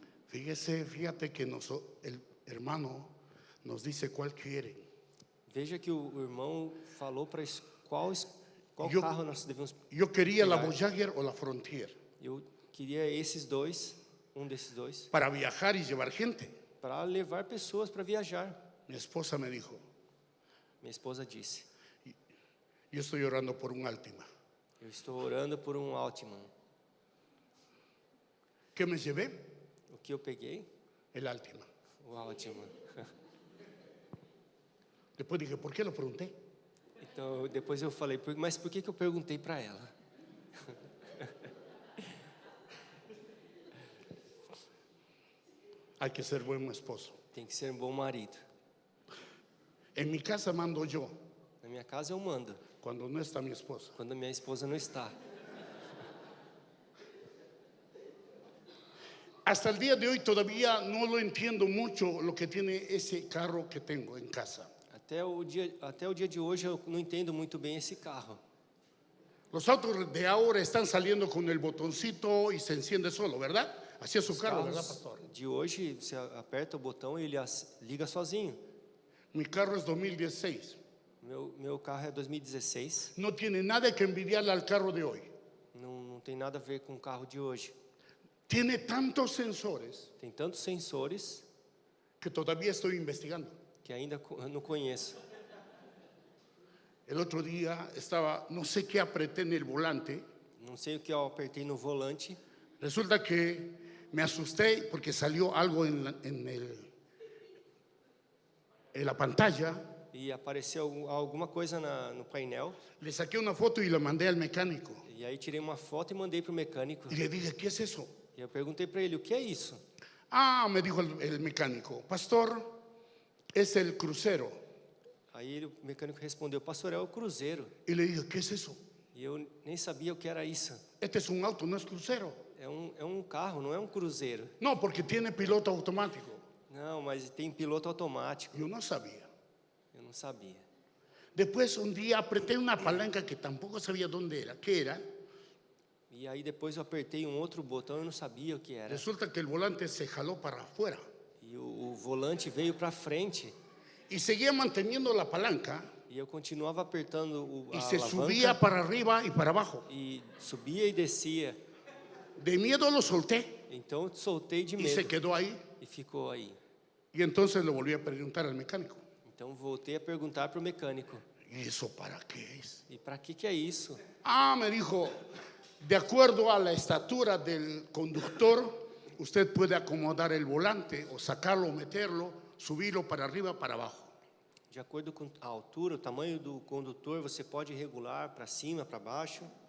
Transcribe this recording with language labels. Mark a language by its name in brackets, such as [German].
[Spanish] Fíjate que el hermano nos dice cuál quiere. [Portuguese] Veja que o irmão falou para qual Eu- carro nós devemos. [Spanish] Yo quería la Claro. Voyager o la Frontier [Portuguese] Eu queria esses dois, um desses dois, [Spanish] para viajar y llevar gente. [Portuguese] para levar pessoas para viajar. [Spanish] Mi esposa me dijo, [Portuguese] Minha esposa disse: [Spanish] yo estoy orando por un Altima. [Portuguese] eu estou orando por um Altima. [Spanish] ¿Qué me llevé? [Portuguese] O que eu peguei? [Spanish] El Altima. [Portuguese] O Altima. [Spanish] Después dije, ¿por qué lo pregunté? [Portuguese] Então, depois eu falei: mas por que eu perguntei para ela? [Spanish] Hay que ser buen esposo. [Portuguese] Tem que ser um bom marido. [Spanish] En mi casa mando yo [Portuguese] Na minha casa eu mando, [Spanish] cuando no está mi esposa. [Portuguese] quando minha esposa não está. [Spanish] Hasta el día de hoy todavía no lo entiendo mucho lo que tiene ese carro que tengo en casa. [Portuguese] Até o dia de hoje eu não entendo muito bem esse carro. [Spanish] Los autos de ahora están saliendo con el botoncito y se enciende solo, ¿verdad? Así es su [Portuguese] Os [Spanish] carro, ¿verdad, [Portuguese] carros [Spanish] pastor? [Portuguese] de hoje, você aperta o botão e ele liga sozinho. [Spanish] Mi carro es 2016. [Portuguese] Meu carro é 2016. [Spanish] No tiene nada que envidiarle al carro de hoy. [Portuguese] Não tem nada a ver com o carro de hoje. [Spanish] Tiene tantos sensores [Portuguese] Tem tantos sensores [Spanish] que todavía estoy investigando. [Portuguese] que ainda eu não conheço. [Spanish] El otro día estaba, no sé qué apreté en el volante. [Portuguese] Não sei o que eu apertei no volante. [Spanish] Resulta que me asusté porque salió algo en la pantalla. [Portuguese] E apareceu alguma coisa no painel. [Spanish] Le saqué una foto y la mandé al mecánico. [Portuguese] E aí tirei uma foto e mandei para o mecânico. [Spanish] Y le dije, ¿qué es eso? [Portuguese] E eu perguntei para ele: o que é isso? [Spanish] Ah, me dijo el mecánico, pastor, es el crucero. [Portuguese] Aí o mecânico respondeu: pastor, é o cruzeiro. [Spanish] Y le dije, ¿qué es eso? [Portuguese] E eu nem sabia o que era isso. [Spanish] Este es un auto, no es crucero. [Portuguese] É um carro, não é um cruzeiro. [Spanish] No, porque tiene piloto automático. [Portuguese] Não, mas tem piloto automático. [Spanish] Yo no sabía. [Portuguese] Eu não sabia. [Spanish] Después un día apreté una palanca que tampoco sabía dónde era, qué era. [Portuguese] E aí depois eu apertei um outro botão e eu não sabia o que era. [Spanish] Resulta que el volante se jaló para afuera. [Portuguese] E o volante veio para frente. [Spanish] Y seguía manteniendo la palanca [Portuguese] E eu continuava apertando [Spanish] y [Portuguese] a [Spanish] se [Portuguese] alavanca. [Spanish] subía para arriba y para abajo. [Portuguese] E subia e descia. [Spanish] De miedo lo solté [Portuguese] Então eu soltei de [Spanish] y se [Portuguese] medo. [Spanish] quedó ahí. [Portuguese] E ficou aí. [Spanish] Y entonces le volví a preguntar al mecánico, [Portuguese] Então voltei a perguntar para o mecânico. [Spanish] ¿y eso para qué es? [Portuguese] E para que é isso? [Spanish] Ah, me dijo, de acuerdo a la estatura del conductor, usted puede acomodar el volante o sacarlo, meterlo, subirlo para arriba, para abajo. [Portuguese] De acordo com a altura, o tamanho do condutor, você pode regular para cima, para baixo.